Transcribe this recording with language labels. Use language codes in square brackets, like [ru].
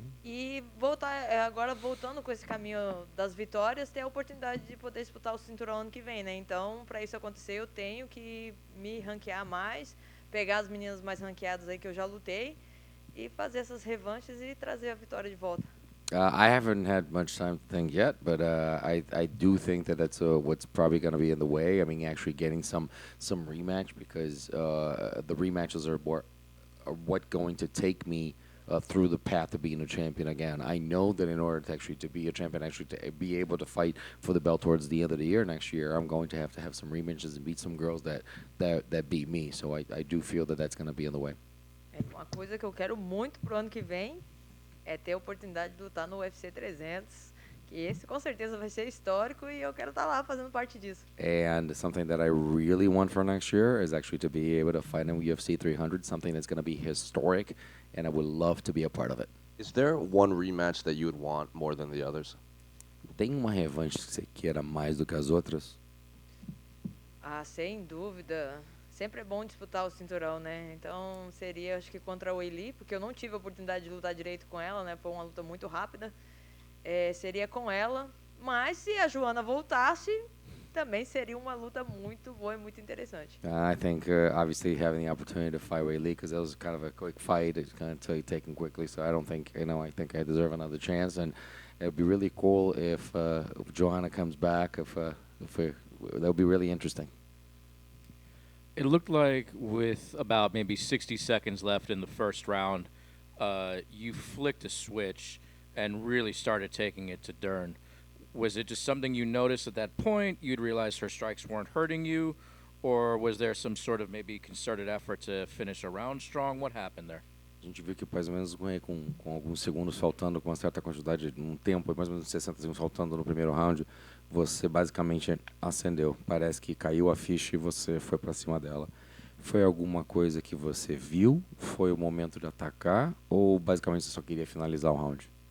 [pt] E agora voltando com esse caminho das vitórias, ter a oportunidade de poder disputar o cinturão ano que vem, né? Então, para isso acontecer, eu tenho que me ranquear mais, pegar as meninas mais ranqueadas aí que eu já lutei e fazer essas revanches e trazer a vitória de volta. [en] I haven't had much time to think yet, but I do think that that's what's probably going to be in the way. I mean, actually getting some rematch, because the rematches are what going to take me through the path of being a champion again. I know that in order to actually to be a champion, actually to be able to fight for the belt towards the end of the year next year, I'm going to have some rematches and beat some girls that beat me. So I do feel that that's going to be in the way. [pt] É uma coisa que eu quero muito pro ano que vem é ter a oportunidade de lutar no UFC 300, que esse com certeza vai ser histórico e eu quero estar lá fazendo parte disso. [en] And something that I really want for next year is actually to be able to fight in UFC 300, something that's going to be historic, and I would love to be a part of it. Is there one rematch that you would want more than the others? [pt] Tem uma revanche que você queira mais do que as outras? Ah, sem dúvida. Sempre é bom disputar o cinturão, né? Então seria, acho que contra a Weili, porque eu não tive a oportunidade de lutar direito com ela, né? Foi uma luta muito rápida. Seria com ela, mas se a Joana voltasse, também seria uma luta muito boa e muito interessante. [en] I think obviously having the opportunity to fight Weili, because that was kind of a quick fight, it's kind of taken quickly. So I don't think I think I deserve another chance, and it would be really cool if Joanna comes back. That would be really interesting. It looked like with about maybe 60 seconds left in the first round, you flicked a switch and really started taking it to Dern. Was it just something you noticed at that point? You'd realized her strikes weren't hurting you? Or was there some sort of maybe concerted effort to finish a round strong? What happened there? [pt] A gente viu que mais ou menos com alguns segundos faltando, com uma certa quantidade, um tempo, mais ou menos 60 segundos faltando no primeiro round, você basicamente acendeu. Parece que caiu a ficha e você foi para cima dela. Foi alguma coisa que você viu? Foi o momento de atacar? Ou basicamente você só queria finalizar o round?